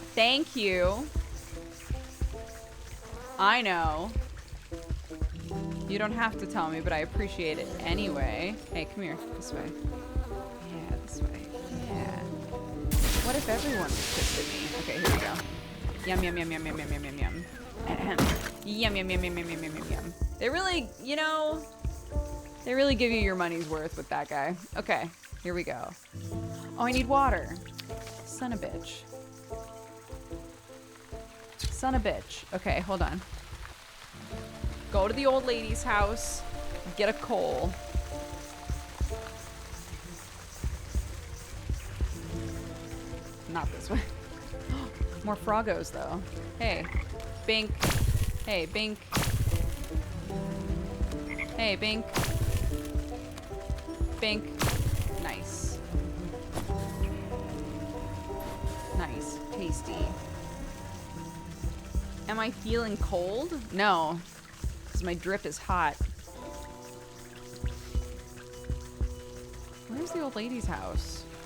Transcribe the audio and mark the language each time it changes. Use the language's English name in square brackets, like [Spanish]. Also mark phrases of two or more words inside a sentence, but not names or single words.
[English] Thank you. I know. You don't have to tell me, but I appreciate it anyway. Hey, come here. This way. Yeah, this way. Yeah. What if everyone was pissed at me? Okay, here we go. Yum, yum, yum, yum, yum, yum, yum, yum, yum. Yum, yum, yum, yum, yum, yum, yum, yum, yum. They really, you know, they really give you your money's worth with that guy. Okay, here we go. Oh, I need water. Son of a bitch. Son of a bitch. Okay, hold on. Go to the old lady's house. Get a coal. Not this way. More froggos, though. Hey. Bink. Hey, Bink. Hey, Bink. Bink. Nice. Nice. Tasty. Am I feeling cold? No. Because my drip is hot. Where's the old lady's house?